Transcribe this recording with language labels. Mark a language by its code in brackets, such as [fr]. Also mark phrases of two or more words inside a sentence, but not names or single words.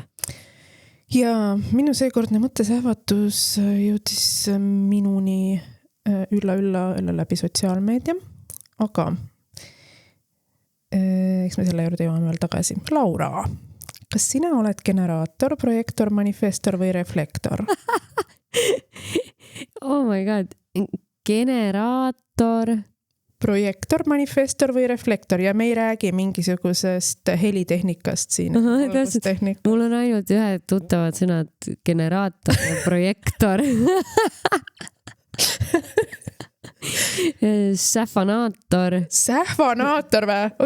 [et] Ja minu seekordne mõttesähvatus jõudis minuni ülla läbi sotsiaalmeedia, aga eks me selle juurde jõuame veel tagasi. Laura, kas sina oled generaator, projektor, manifestor või reflektor? [en] Oh my god, [et] generaator, projektor, manifestor või reflektor ja me ei räägi mingisugusest helitehnikast siin. Mul on ainult ühed tuttavad sõnad, generaator ja projektor. Sähvanaator või?